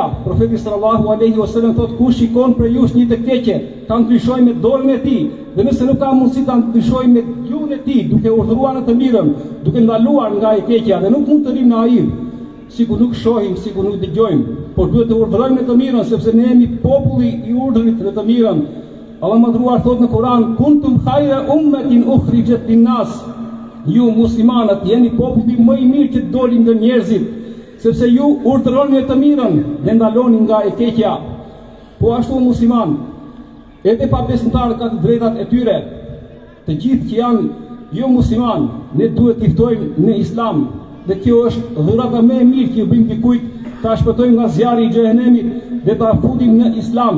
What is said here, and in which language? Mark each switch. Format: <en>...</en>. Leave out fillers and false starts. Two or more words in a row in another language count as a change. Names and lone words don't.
<sq>Profeti</sq> <ar>صلى الله عليه وسلم</ar> <sq>thotë: "Kush shikon për jush një të keqe, ta ndryshojë me dorën e tij, dhe nëse nuk ka mundësi ta ndryshojë me gjuhën e tij, duke urdhëruar në të mirën, duke ndaluar nga e keqja, dhe nuk mund të rrim në ajër, sikur nuk shohim, sikur nuk dëgjojmë, por duhet të urdhërojmë në të mirën, sepse ne jemi populli i urdhërit në të mirën." Allah madhruar thotë në Kur'an:</sq> <ar>"كنتم خير أمة أخرجت للناس."</ar> <sq>Ju muslimanët jeni populli më i mirë që doli nga njerëzit, sepse ju urdhëroni me të mirën dhe ndaloni nga e keqja. Po ashtu musliman, edhe pa besimtarët ka të drejtat e tyre. Të gjithë që janë jo musliman, ne duhet t'i ftojmë në Islam, dhe kjo është dhurata më e mirë që ju bëjmë dikujt, ta shpëtojmë nga zjarri i xhehenemit dhe ta futim në Islam.</sq>